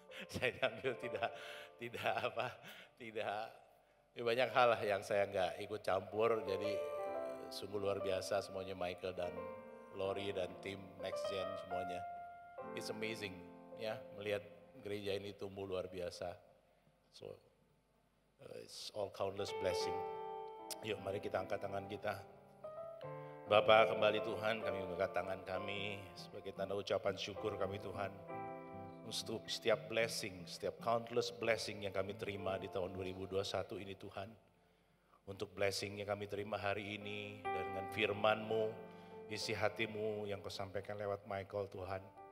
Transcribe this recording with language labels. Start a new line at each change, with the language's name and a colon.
Indonesian: Saya hampir tidak banyak hal lah yang saya nggak ikut campur. Jadi sungguh luar biasa semuanya Michael dan Lori dan tim Next Gen semuanya.
English: It's amazing
Indonesian: ya melihat gereja ini tumbuh luar biasa.
English: So it's all countless blessing.
Indonesian: Yuk mari kita angkat tangan kita. Bapa, kembali Tuhan, kami mengangkat tangan kami sebagai tanda ucapan syukur kami Tuhan. Untuk setiap blessing, setiap countless blessing yang kami terima di tahun 2021 ini Tuhan. Untuk blessing yang kami terima hari ini dengan firman-Mu, isi hati-Mu yang Kau sampaikan lewat Michael Tuhan.